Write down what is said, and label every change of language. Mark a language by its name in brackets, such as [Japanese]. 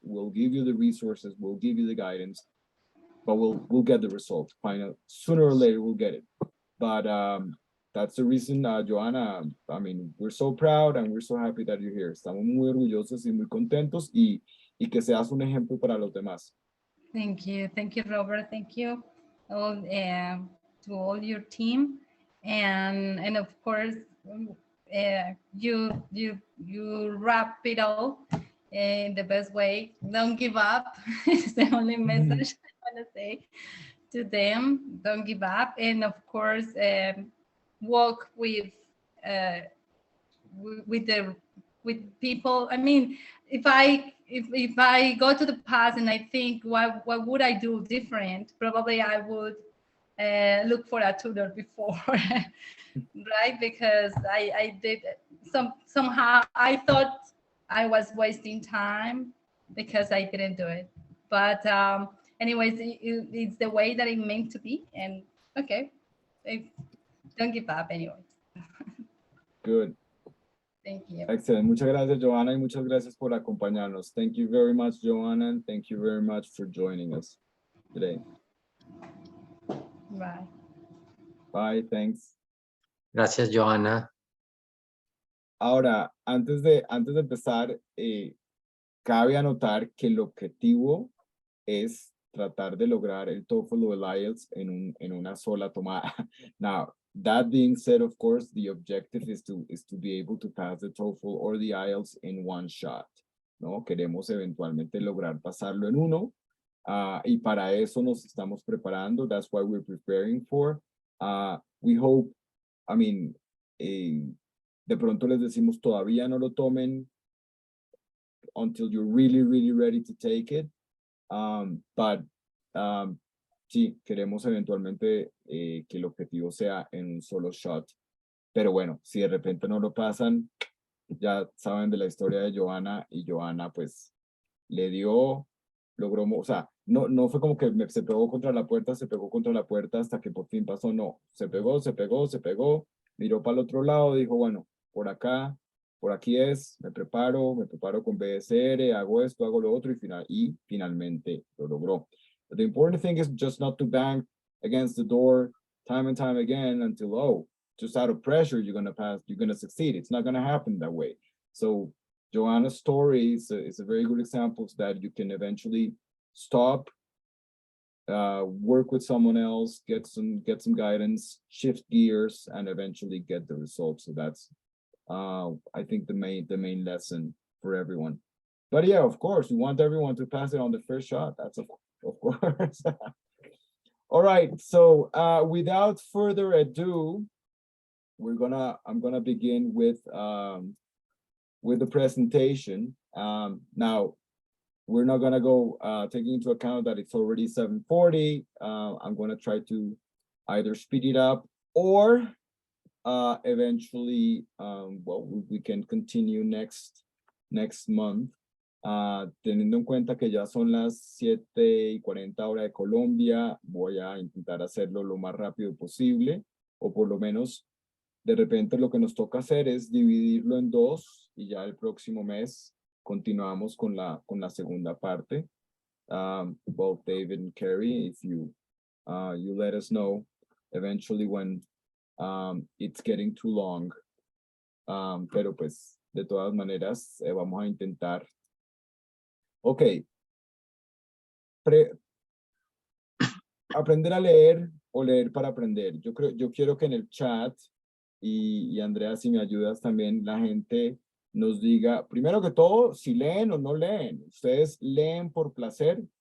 [English] We'll give you the resources. We'll give you the guidance. But we'll get the result. Final, sooner or later, we'll get it. But that's the reason, Joanna. I mean, we're so proud and we're so happy that you're here. [Spanish] Estamos muy orgullosos y muy contentos y que seas un ejemplo para los demás. [English] Thank you, Robert. Thank you all, to all your team, and of course, you wrap it all in the best way. Don't give up. It's the only message I want to say to them. Don't give up, and of course, work with people. I mean, if I go to the past and I think what would I do different, probably I would look for a tutor before, right? Because I did somehow I thought I was wasting time because I didn't do it. But anyways, it's the way that it meant to be, and okay, don't give up anyway. Good. Thank you. Excellent. [Spanish] Muchas gracias, Joanna, y muchas gracias por acompañarnos. [English] Thank you very much, Joanna, and thank you very much for joining us today. Bye. Bye, thanks. [Spanish] Gracias, Johanna. Ahora, antes de empezar, cabe anotar que el objetivo es tratar de lograr el TOEFL o el IELTS en una sola tomada. [English] Now, that being said, of course, the objective is to be able to pass the TOEFL or the IELTS in one shot, ¿no? [Spanish] Queremos eventualmente lograr pasarlo en uno, y para eso nos estamos preparando. [English] That's why we're preparing for. We hope, I mean, [Spanish] de pronto les decimos todavía no lo tomen [English] until you're really, really ready to take it. [Spanish] But sí, queremos eventualmente que el objetivo sea en un solo shot. Pero bueno, si de repente no lo pasan, ya saben de la historia de Johanna, y Johanna pues le dio, logró, o sea, no fue como que se pegó contra la puerta, se pegó contra la puerta hasta que por fin pasó, no, se pegó, miró para el otro lado, dijo, bueno, por acá, por aquí es, me preparo con BSR, hago esto, hago lo otro, y finalmente lo logró. [English] But the important thing is just not to bang against the door time and time again until, oh, just out of pressure, you're gonna pass, you're gonna succeed. It's not gonna happen that way. So Joanna's story is a very good example that you can eventually stop, work with someone else, get some guidance, shift gears, and eventually get the results. So that's, I think, the main lesson for everyone. But yeah, of course, we want everyone to pass it on the first shot. That's of course. All right. So without further ado, I'm gonna begin with the presentation. Now, we're not gonna go taking into account that it's already 7:40. I'm gonna try to either speed it up or eventually, well, we can continue next month. [Spanish] Teniendo en cuenta que ya son las 7:40 hora de Colombia, voy a intentar hacerlo lo más rápido posible, o por lo menos de repente lo que nos toca hacer es dividirlo en dos, y ya el próximo mes continuamos con la segunda parte. [English] Both David and Carrie, if you let us know eventually when it's getting too long. [Spanish] Pero pues de todas maneras vamos a intentar. Ok. Aprender a leer o leer para aprender. Yo quiero que en el chat, y Andrea, si me ayudas también, la gente nos diga, primero que todo, si leen o no leen. ¿Ustedes leen por placer